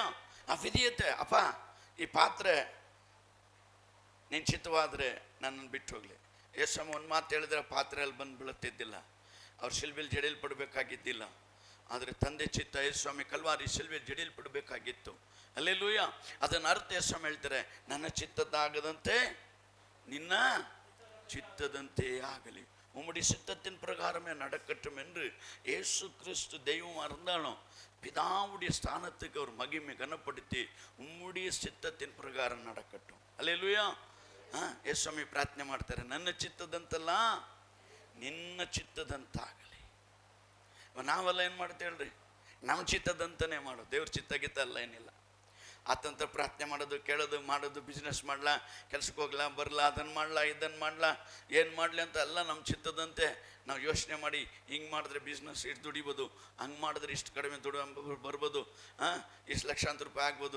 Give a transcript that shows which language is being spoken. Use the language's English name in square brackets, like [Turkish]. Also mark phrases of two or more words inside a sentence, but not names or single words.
[Kannada] ಆ ವಿಧೇಯತೆ, ಅಪ್ಪ ಈ ಪಾತ್ರೆ ನಿನ್ನ ಚಿತ್ತವಾದ್ರೆ ನನ್ನನ್ನು ಬಿಟ್ಟು ಹೋಗ್ಲಿ. ಯೇಸು ಸ್ವಾಮಿ ಒಂದು ಮಾತು ಹೇಳಿದ್ರೆ ಪಾತ್ರೆಯಲ್ಲಿ ಬಂದು ಬೀಳುತ್ತಿದ್ದಿಲ್ಲ, ಅವ್ರು ಶಿಲ್ಬೆಯಲ್ಲಿ ಜಡಿಯಲ್ಪಡಬೇಕಾಗಿದ್ದಿಲ್ಲ. ಆದರೆ ತಂದೆ ಚಿತ್ತ ಯೇಸು ಸ್ವಾಮಿ ಕಲ್ವಾರಿ ಶಿಲ್ಬೆಯಲ್ಲಿ ಜಡಿಯಲ್ಪಡಬೇಕಾಗಿತ್ತು. ಹಲ್ಲೆಲೂಯಾ. ಅದನ್ನ ಅರ್ಥ ಯೇಸು ಸ್ವಾಮಿ ಹೇಳ್ತಾರೆ, ನನ್ನ ಚಿತ್ತದ್ದಾಗದಂತೆ ನಿನ್ನ [Tamil] சித்ததன் தேயாகலி உம்முடைய சித்தத்தின் பிரகாரமே நடக்கட்டும் என்று இயேசு கிறிஸ்து தெய்வமாக இருந்தாலும் பிதாவுடைய ஸ்தானத்துக்கு அவர் மகிமை கனப்படுத்தி உம்முடைய சித்தத்தின் பிரகாரம் நடக்கட்டும். அல்லேலூயா. [Kannada] ಯೇಸು ಸ್ವಾಮಿ ಪ್ರಾರ್ಥನೆ ಮಾಡ್ತಾರೆ, ನನ್ನ ಚಿತ್ತದಂತಲ್ಲ ನಿನ್ನ ಚಿತ್ತದಂತಾಗಲಿ. ನಾವೆಲ್ಲ ಏನು ಮಾಡ್ತೇವೆ ಹೇಳ್ರಿ, ನಮ್ಮ ಚಿತ್ತದಂತನೇ ಮಾಡೋದು, ದೇವ್ರ ಚಿತ್ತಗಿತ್ತ ಅಲ್ಲ ಏನಿಲ್ಲ. ಆತಂತ ಪ್ರಾರ್ಥನೆ ಮಾಡೋದು, ಕೇಳೋದು, ಮಾಡೋದು, ಬಿಸ್ನೆಸ್ ಮಾಡ್ಲಾ, ಕೆಲ್ಸಕ್ಕೆ ಹೋಗ್ಲಾ, ಬರಲಾ, ಅದನ್ನು ಮಾಡ್ಲಾ, ಇದನ್ನು ಮಾಡ್ಲಾ, ಏನು ಮಾಡಲಿ ಅಂತ ಎಲ್ಲ ನಮ್ಮ ಚಿತ್ತದಂತೆ ನಾವು ಯೋಚನೆ ಮಾಡಿ, ಹಿಂಗೆ ಮಾಡಿದ್ರೆ ಬಿಸ್ನೆಸ್ ಇಷ್ಟು ದುಡಿಬೋದು, ಹಂಗೆ ಮಾಡಿದ್ರೆ ಇಷ್ಟು ಕಡಿಮೆ ಬರ್ಬೋದು, ಇಷ್ಟು ಲಕ್ಷಾಂತರ ರೂಪಾಯಿ ಆಗ್ಬೋದು.